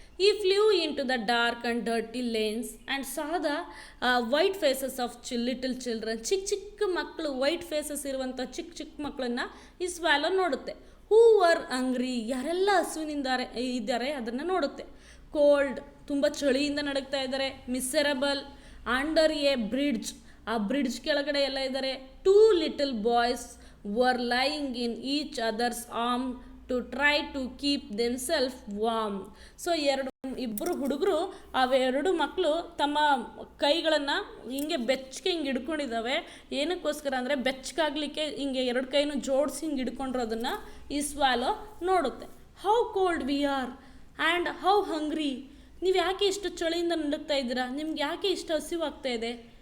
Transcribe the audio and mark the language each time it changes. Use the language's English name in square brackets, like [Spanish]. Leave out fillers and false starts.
[English] He flew into the dark and dirty lanes and saw the white faces of little children. [Kannada] ಚಿಕ್ಕ ಮಕ್ಕಳು, white phases ಇರುವಂಥ ಚಿಕ್ಕ ಮಕ್ಕಳನ್ನು ಈ ಸ್ವಾಲೋ ನೋಡುತ್ತೆ. [English] whoever hungry, [Kannada] ಯಾರೆಲ್ಲ ಇದ್ದಾರೆ ಅದನ್ನು ನೋಡುತ್ತೆ. ಕೋಲ್ಡ್, ತುಂಬ ಚಳಿಯಿಂದ ನಡುಗ್ತಾ ಇದ್ದಾರೆ. [English] miserable, under a bridge, [Kannada] ಆ ಬ್ರಿಡ್ಜ್ ಕೆಳಗಡೆ ಎಲ್ಲ ಇದ್ದಾರೆ. [English] 2 little boys were lying in each other's arm to try to keep themselves warm. [Kannada] So ಇಬ್ಬರು ಹುಡುಗರು, ಅವೆರಡು ಮಕ್ಕಳು ತಮ್ಮ ಕೈಗಳನ್ನು ಹಿಂಗೆ ಬೆಚ್ಚಗೆ ಹಿಂಗೆ ಹಿಡ್ಕೊಂಡಿದ್ದಾವೆ. ಏನಕ್ಕೋಸ್ಕರ ಅಂದರೆ ಬೆಚ್ಚಗಾಗಲಿಕ್ಕೆ ಹಿಂಗೆ ಎರಡು ಕೈನೂ ಜೋಡಿಸಿ ಹಿಂಗೆ ಹಿಡ್ಕೊಂಡಿರೋದನ್ನು ಈ swallow ನೋಡುತ್ತೆ. [English] how cold we are and how hungry, [Kannada] ನೀವು ಯಾಕೆ ಇಷ್ಟು ಚಳಿಯಿಂದ ನಡುಗ್ತಾ ಇದ್ದೀರಾ, ನಿಮ್ಗೆ ಯಾಕೆ ಇಷ್ಟು ಹಸಿವಾಗ್ತಾ ಇದೆ.